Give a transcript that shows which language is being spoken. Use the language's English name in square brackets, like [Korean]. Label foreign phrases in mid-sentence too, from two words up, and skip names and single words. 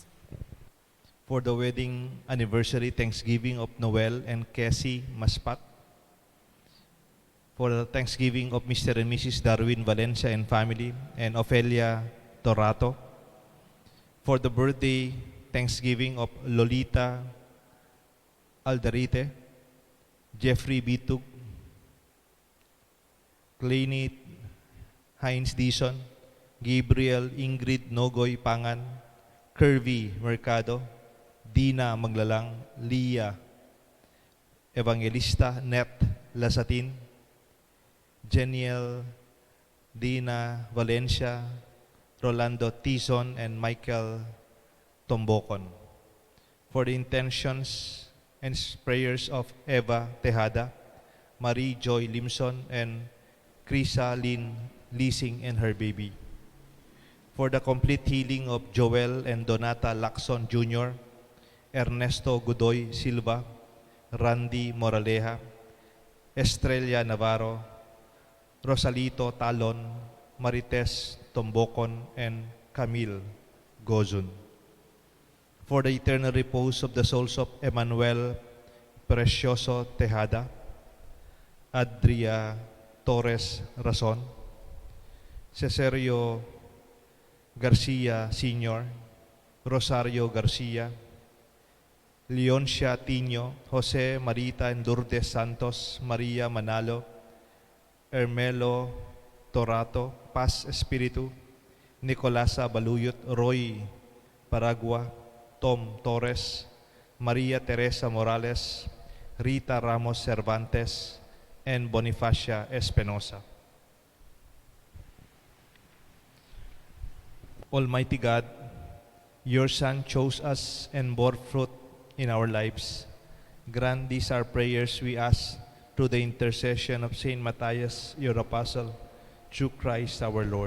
[English] For the wedding anniversary Thanksgiving of Noel and Cassie Maspat. For the Thanksgiving of Mr. and Mrs. Darwin Valencia and family, and Ofelia Torato. For the birthday Thanksgiving of Lolita Aldarite, Jeffrey Bitug, Claney Hines Dison, Gabriel Ingrid Nogoy Pangan, Kirby Mercado, Dina Maglalang, Leah Evangelista, Net Lasatin, Jeniel Dina Valencia, Rolando Tison, and Michael Tombocon. For the intentions and prayers of Eva Tejada, Marie Joy Limson, and Krisa Lynn Leasing and her baby. For the complete healing of Joel and Donata Lacson Jr., Ernesto Godoy Silva, Randy Moraleja, Estrella Navarro, Rosalito Talon, Marites Tombocon, and Camille Gozun. For the eternal repose of the souls of Emmanuel Precioso Tejada, Adria Torres Rason, Cesario Garcia Sr., Rosario Garcia, Leoncia Tino, Jose Marita Lourdes Santos, Maria Manalo, Hermelo Torato, Paz Espiritu, Nicolasa Baluyot, Roy Paragua, Tom Torres, Maria Teresa Morales, Rita Ramos Cervantes, and Bonifacia Espinosa. Almighty God, your Son chose us and bore fruit in our lives. Grant these our prayers, we ask, through the intercession of Saint Matthias, your apostle, through Christ our Lord.